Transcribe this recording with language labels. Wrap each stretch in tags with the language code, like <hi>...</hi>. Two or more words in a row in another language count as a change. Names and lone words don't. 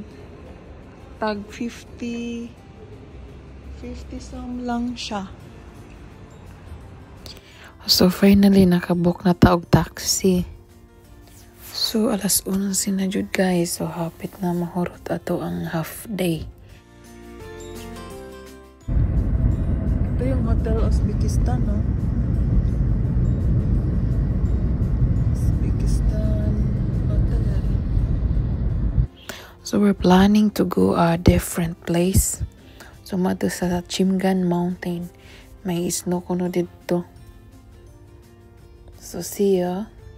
<ceb>Tag 50 some lang siya. So finally nakabook na taog taxi. So alas 1 na jud guys. So hapit na mahurot ato ang half day.</ceb> <tl>Ito yung Hotel Uzbekistan, no? Uzbekistan Hotel.</tl> <en>So we're planning to go a different place.</en> <ceb>So mato sa Chimgan Mountain. May snow kuno dito.</ceb> <en>So see ya.</en>